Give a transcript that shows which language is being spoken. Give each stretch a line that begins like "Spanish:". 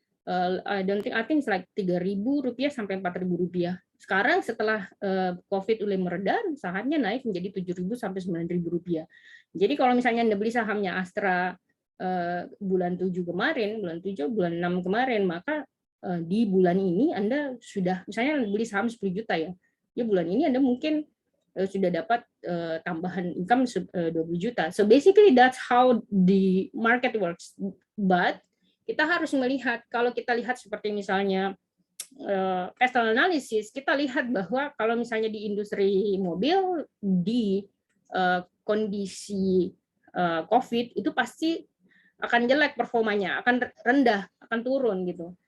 English: I think it's like Rp3.000 sampai Rp4.000.
Indonesian: Sekarang setelah COVID mulai mereda, sahamnya naik menjadi Rp7.000 sampai Rp9.000. Jadi kalau misalnya Anda beli sahamnya Astra bulan 7 kemarin, bulan 6 kemarin, maka di bulan ini Anda sudah, misalnya beli saham 10 juta ya, bulan ini Anda mungkin sudah dapat tambahan income 20 juta.
English: So basically that's how the market works.
Indonesian: But kita harus melihat, kalau kita lihat seperti misalnya pestle analysis, kita lihat bahwa kalau misalnya di industri mobil, di kondisi COVID itu pasti akan jelek performanya, akan rendah, akan turun gitu.